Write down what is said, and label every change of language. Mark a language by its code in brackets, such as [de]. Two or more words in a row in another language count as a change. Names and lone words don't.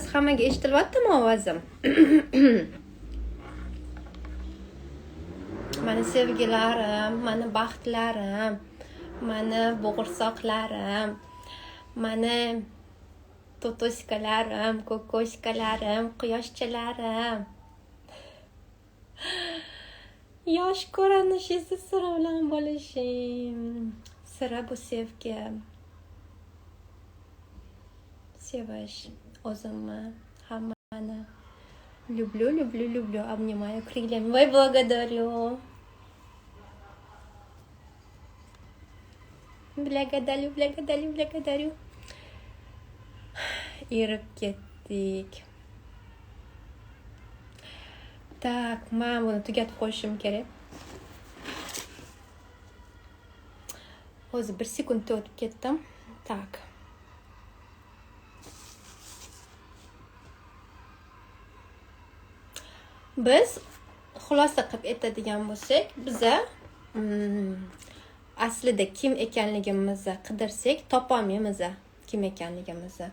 [uz] Hammaga eshitilyaptimi ovozim? Mani sevgilarim, mani baxtlarim, mani bo'g'irsoqlarim, mani totoskalarim, kokoskalarim, quyoshchalarim. Yosh ko'rinishingizni sira bilan bo'lishim. Sira bu sevgi. Sevish o'zimni, hammani. [ru] Люблю, обнимаю крыльями. Ой, благодарю. Благодарю. [uz] Erib ketdik. Tak, men buni tugatib qo'yishim kerak. Hozir 1 sekundda o'tib ketdim. Tak. Biz xulosa qilib aytadigan bo'lsak, biza aslida kim ekanligimizni qidirsak, topolmaymiz kim ekanligimizni.